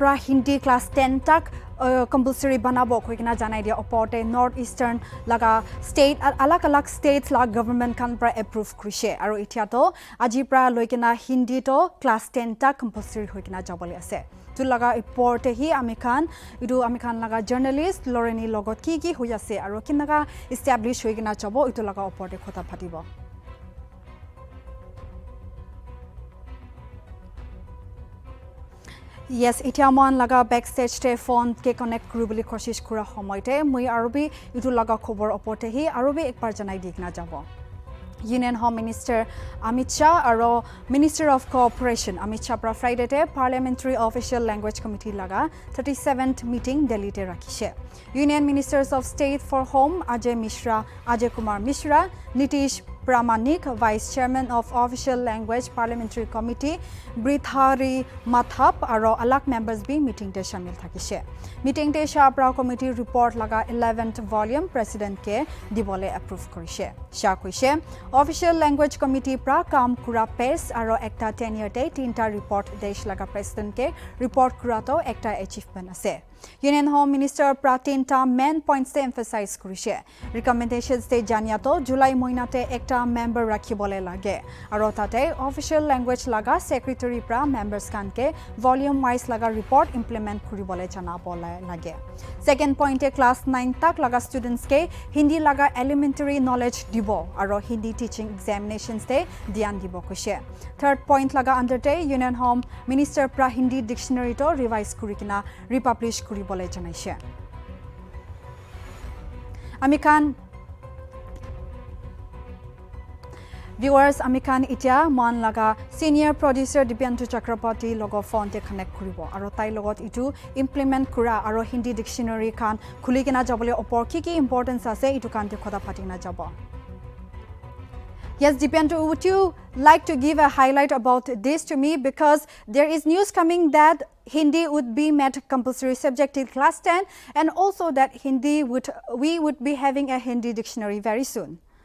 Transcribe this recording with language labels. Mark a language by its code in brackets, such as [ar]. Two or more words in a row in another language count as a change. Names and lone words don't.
[nag] pra Hindi class 10 tak compulsory banabo koikina janai dia oporte northeastern laga state alak states la government kan pra approve krishe aro itia to aji pra loikina Hindi to class 10 tak compulsory hoikina jabole ase. Tu laga report hi amikhan laga journalist Loreni logot ki hoyase aro kinaga establish hoikina jabo itu laga oporte khota phatibo. Yes, itia man laga backstage te phone ke connect kuru boli koshish kura homoite mui arobi itu laga khobor oporte hi arobi ekbar janai dikna jabo. Union Home Minister Amit Shah aro Minister of Cooperation Amit Shah pra Friday te Parliamentary Official Language Committee laga 37th meeting Delhi te rakhishe. Union Ministers of State for Home Ajay Kumar Mishra, Nitish Pramanik, Vice Chairman of Official Language Parliamentary Committee, Brithari Mathap, aro alak members be meeting te shamil thakishe. Meeting te Shah pra committee report laga 11th volume President ke dibole approve korishe. Shah koishe Official Language Committee pra kam kura pes aro ekta tenure te tinta report desh laga President ke report kura to ekta achievement ase. Union Home Minister pra tinta [en] main points [nag] te emphasize korishe. Recommendations te jania to July moina te ekta member rakhibole lage aro tate official language laga secretary pra members kan ke [en] volume wise [nag] laga report implement kuribole jana bole lage. [en] Second point [nag] e class 9 tak laga students ke Hindi laga [en] elementary knowledge [nag] dibo aro [en] Hindi teaching examinations [nag] te dian dibo kushe. [en] Third point [nag] laga under te Union Home Minister pra [en] Hindi dictionary [nag] to revise kurikina republish kuribole janaishe. Amikan Viewers, amikan itia man laga [en] senior producer [nag] Dipyantu Chakraborty logo phone te connect kuribo aro tai logot itu implement kura aro [en] Hindi dictionary [nag] kan khulikena jabole opor ki importance ase itu kan te khoda patina jabo. [en] Yes, Dipyantu, would you like to give a highlight about this to me, because there is news coming that Hindi would be made compulsory subject in class 10 and also that we would be having a Hindi dictionary very soon.